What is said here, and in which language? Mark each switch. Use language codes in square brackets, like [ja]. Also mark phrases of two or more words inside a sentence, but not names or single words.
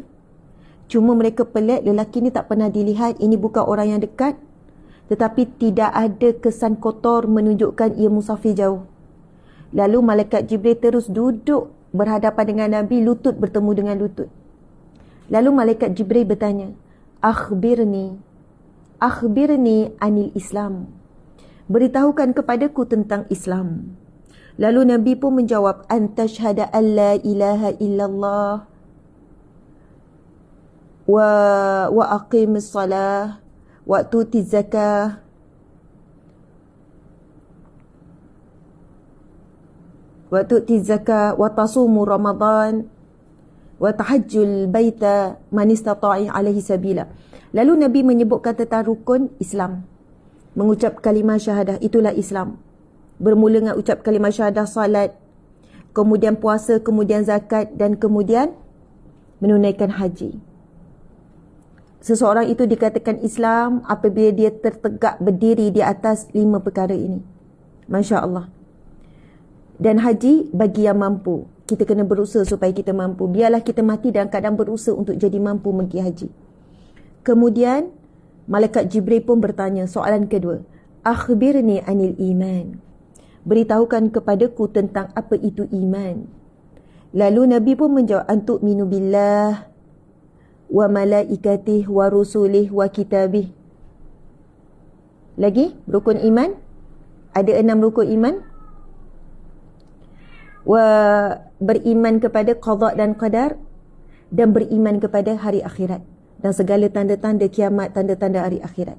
[ms] Cuma mereka pelik, lelaki ni tak pernah dilihat, ini bukan orang yang dekat. Tetapi tidak ada kesan kotor menunjukkan ia musafir jauh. Lalu malaikat Jibril terus duduk berhadapan dengan Nabi, lutut bertemu dengan lutut. Lalu malaikat Jibril bertanya, [ar] أخبرني عن الإسلام. [ms] Beritahukan kepadaku tentang Islam. Lalu Nabi pun menjawab, [ar] أن تشهد أن لا إله إلا الله وتقيم الصلاة وتؤتي الزكاة وتصوم رمضان وتحج البيت من استطاع إليه سبيلا. [ms] Lalu Nabi menyebutkan tentang rukun Islam. Mengucap kalimah syahadah, itulah Islam. Bermula dengan ucap kalimah syahadah, salat, kemudian puasa, kemudian zakat dan kemudian menunaikan haji. Seseorang itu dikatakan Islam apabila dia tertegak berdiri di atas 5 perkara ini. [ar] ما شاء الله. [ms] Dan haji bagi yang mampu. Kita kena berusaha supaya kita mampu. Biarlah kita mati dalam keadaan berusaha untuk jadi mampu pergi haji. Kemudian malaikat Jibril pun bertanya soalan kedua. [ar] أخبرني عن الإيمان. [ms] Beritahukan kepadaku tentang apa itu iman. Lalu Nabi pun menjawab, [ar] أن تؤمن بالله وملائكته ورسله وكتبه. [ms] Lagi rukun iman. Ada 6 rukun iman. Beriman kepada qada dan qadar, dan beriman kepada hari akhirat dan segala tanda-tanda kiamat, tanda-tanda hari akhirat.